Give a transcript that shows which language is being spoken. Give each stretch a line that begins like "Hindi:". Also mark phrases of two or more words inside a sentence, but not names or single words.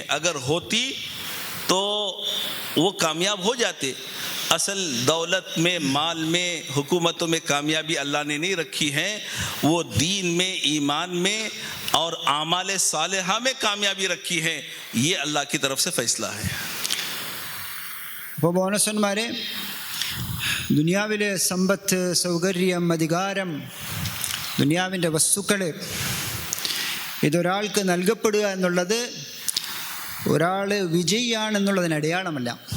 Urdu: اگر ہوتی تو وہ کامیاب ہو جاتے. اصل دولت میں، مال میں، حکومتوں میں کامیابی اللہ نے نہیں رکھی ہے. وہ دین میں، ایمان میں اور اعمال صالحہ میں کامیابی رکھی ہے. یہ اللہ کی طرف سے فیصلہ ہے.
Malayalam: അപ്പോൾ ബോണസന്മാരെ, ദുനിയാവിലെ സമ്പത്ത്, സൗകര്യം, അധികാരം, ദുനിയാവിൻ്റെ വസ്തുക്കൾ, ഇതൊരാൾക്ക് നൽകപ്പെടുക എന്നുള്ളത് ഒരാൾ വിജയിയാണെന്നുള്ളതിന് അടയാളമല്ല.